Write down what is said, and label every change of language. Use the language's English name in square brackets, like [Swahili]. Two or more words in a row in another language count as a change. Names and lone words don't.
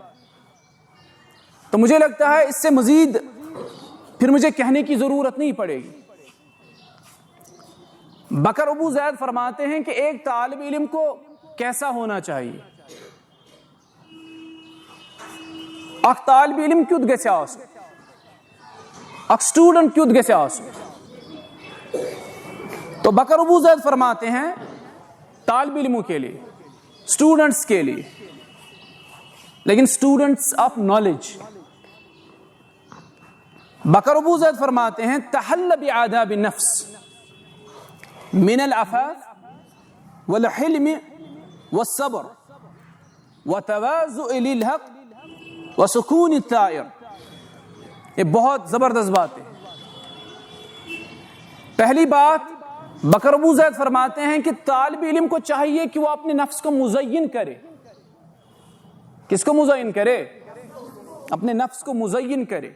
[Urdu] تو مجھے لگتا ہے اس سے مزید پھر مجھے کہنے کی ضرورت نہیں پڑے گی۔ بکر ابو زید فرماتے ہیں کہ ایک طالب علم کو کیسا ہونا چاہیے؟ [Kashmiri] اک طالب علم کیُتھ گژھِ آسُن، اک اسٹوڈنٹ کیُتھ گژھِ آسُن؟ [Urdu] تو بکر ابو زید فرماتے ہیں طالب علموں کے لیے، اسٹوڈنٹس کے لیے، لیکن [English] students of knowledge, [Urdu] بکر ابو زید فرماتے ہیں [Arabic] تحل بعاداب النفس من العفاف والحلم والصبر وتواضع للحق وسکون الطائر. [Urdu] یہ بہت زبردست بات ہے. پہلی بات بکر ابو زید فرماتے ہیں کہ طالب علم کو چاہیے کہ وہ اپنے نفس کو مزین کرے. کس کو مزین کرے؟ اپنے نفس کو مزین کرے.